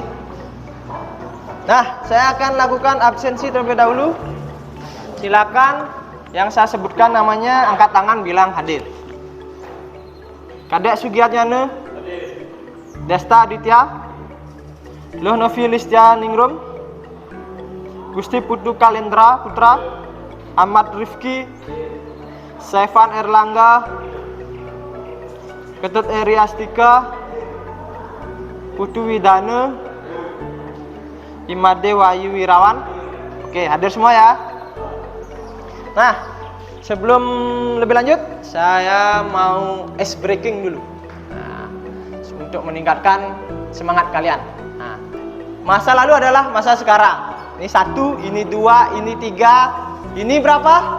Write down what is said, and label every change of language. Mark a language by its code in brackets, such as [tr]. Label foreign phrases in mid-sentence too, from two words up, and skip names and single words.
[id] Nah, saya akan lakukan absensi terlebih dahulu. Silakan yang saya sebutkan namanya angkat tangan bilang hadir. Kadek Sugiatnyana, Desta Aditya, Loh Novi Listia Ningrum, Gusti Putu Kalendra Putra, Ahmad Rifki, Saifan Erlangga, Ketut Eri Astika, Putu Widana, Imade Wahyu Wirawan. Oke, hadir semua ya. Nah, sebelum lebih lanjut, saya mau [en] ice breaking [id] dulu. Nah, untuk meningkatkan semangat kalian. Nah, masa lalu adalah masa sekarang. Ini 1, ini 2, ini 3, ini berapa?